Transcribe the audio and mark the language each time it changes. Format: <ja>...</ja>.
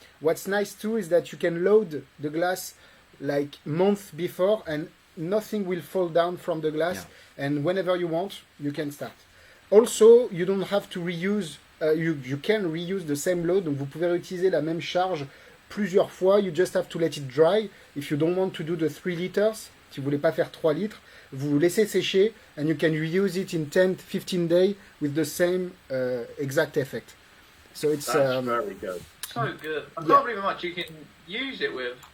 <en>What's nice too is that you can load the glass like month before, and nothing will fall down from the glass, and whenever you want, you can start. Also, you don't have to reuse, you can reuse the same load,</en> <fr>donc vous pouvez réutiliser la même charge plusieurs fois.</fr> <en>You just have to let it dry. If you don't want to do the 3 liters,</en> <fr>si vous voulez pas faire 3 litres, vous laissez sécher,</fr> <en>and you can reuse it in 10-15 days with the same exact effect. So it's That's very good. So good. I can't believe how much you can use it with.</en>